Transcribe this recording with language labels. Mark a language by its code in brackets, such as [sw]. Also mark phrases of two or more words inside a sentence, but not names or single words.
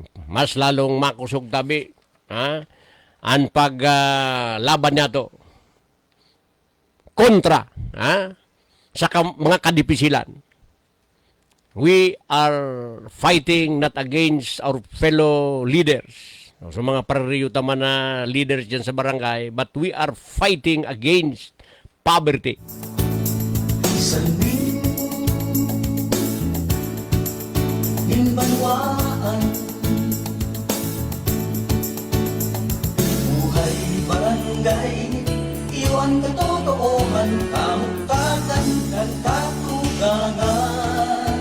[bik] Mas lalong makusog tabi ang paglaban niya to kontra sa mga kadipisilan. [en] We are fighting not against our fellow leaders. [bik] So mga paririyo tama na leaders dyan sa barangay, [en] but we are fighting against poverty. Salmin Minbanwaan Buhay barangay Iwan katotoohan Kamukatan ng katugangan.